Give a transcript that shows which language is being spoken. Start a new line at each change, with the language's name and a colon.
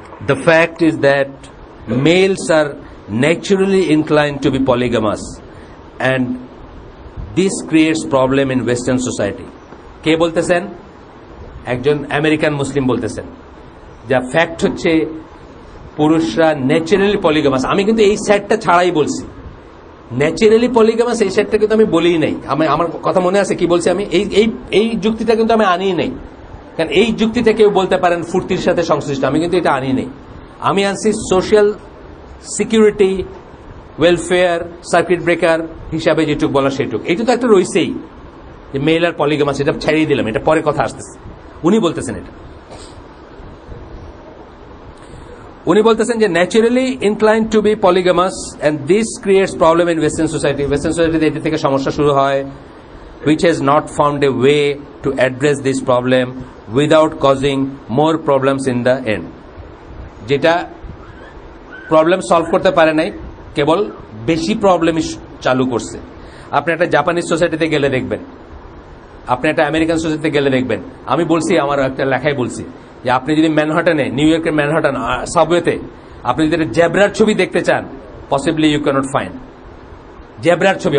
English: The fact is that males are naturally inclined to be polygamous and this creates problem in Western society.
Bangla: কে বলতেছেন? একজন American Muslim বলতেছেন। যা fact হচ্ছে পুরুষরা naturally পলিগামাস। আমি কিন্তু এই সাইডটা ছাড়াই বলছি, ন্যাচারালি পলিগামাস এই সাইডটা কিন্তু আমি বলিই নাই। আমার কথা মনে আছে কি বলছি আমি? এই যুক্তিটা কিন্তু আমি আনিই নাই, কারণ এই যুক্তিতে কেউ বলতে পারেন ফুর্তির সাথে সংশ্লিষ্ট। আমি কিন্তু এটা আনি নেই। আমি আনছি social security, welfare, circuit breaker হিসাবে যেটুক বলা সেটুক। এইটা তো একটা রয়েছেই যে মেল আর পলিগামাস, এটা ছেড়েই দিলাম, এটা পরে কথা আসতেছে। উনি বলতেছেন এটা, উনি বলতেছেন যে
English: Naturally incline to be polygamous and this creates problem in western society.
Bangla: Western সোসাইটিতে এটি থেকে সমস্যা শুরু হয়,
English: which has not found a way to address this problem without causing more problems in the end.
Bangla: যেটা প্রবলেম সলভ করতে পারে নাই, কেবল বেশি প্রবলেম চালু করছে। আপনি একটা জাপানিজ সোসাইটিতে গেলে দেখবেন, আপনি একটা আমেরিকান সোসাইটিতে গেলে দেখবেন। আমি বলছি, আমার একটা লেখায় বলছি যে আপনি যদি ম্যানহাটনে, নিউ ইয়র্কের ম্যানহাটন সাবওয়েতে আপনি যদি জেব্রার ছবি দেখতে চান,
English: possibly you cannot find
Bangla: জেব্রার ছবি।